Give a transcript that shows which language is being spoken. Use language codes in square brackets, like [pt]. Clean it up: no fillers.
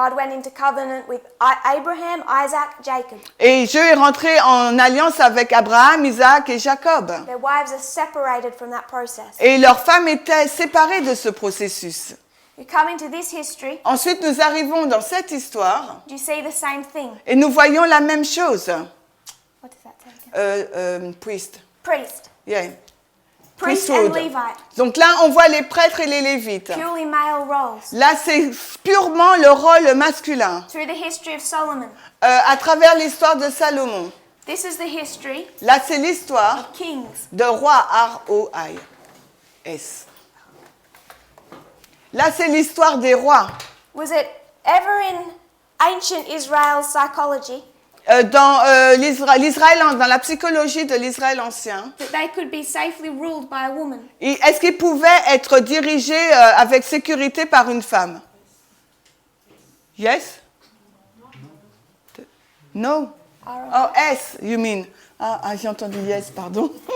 [en] God went into covenant with Abraham, Isaac, Jacob. [fr] Et Dieu est rentré en alliance avec Abraham, Isaac et Jacob. [en] Their wives are separated from that process. [fr] Et leurs femmes étaient séparées de ce processus. [en] You come into this history, [fr] Ensuite, nous arrivons dans cette histoire [en] do you see the same thing? [fr] et nous voyons la même chose. [en] What does that say again? Priest. Priest. Yeah. Priest and Priesthood. Levite. [fr] Donc là, on voit les prêtres et les lévites. [en] Purely male roles. [fr] Là, c'est purement le rôle masculin. [en] Through the history of Solomon. [fr] À travers l'histoire de Salomon. [en] This is the history [fr] Là, c'est l'histoire [en] of kings. [fr] de roi R-O-I-S. Là, c'est l'histoire des rois. [en] Was it ever in ancient Israel's psychology [fr] Dans dans la psychologie de l'Israël ancien, that they could be safely ruled by a woman? est-ce qu'ils pouvaient être dirigés avec sécurité par une femme? [en] Yes? No? Oh, S, you mean? [fr] Ah, j'ai entendu [en] yes, [fr] pardon.